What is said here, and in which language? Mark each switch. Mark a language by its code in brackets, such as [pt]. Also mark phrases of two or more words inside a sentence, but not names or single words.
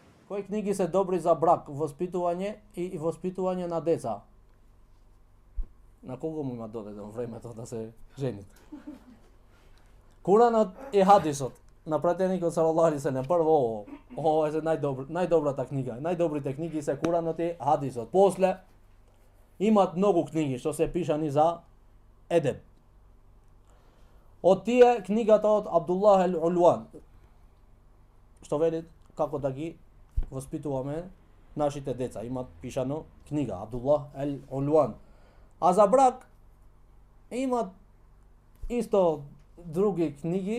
[mk] Кои книги се добри за брак, воспитување и воспитување на деца. На кого му има додедено времето да се жени? Куранот и хадисот на пратеникот [ar] صلى الله عليه وسلم. [mk] Прво ова е најдобра книга. Најдобрите книги се Куранот и хадисот. После имат много книги што се пишани за едеб. Од тие книгата од Абдуллах ал-Улван, што вели како да ги воспитуваме нашите деца. Имат пишано книга Абдуллах ал-Улван. А за брак имат исто други книги.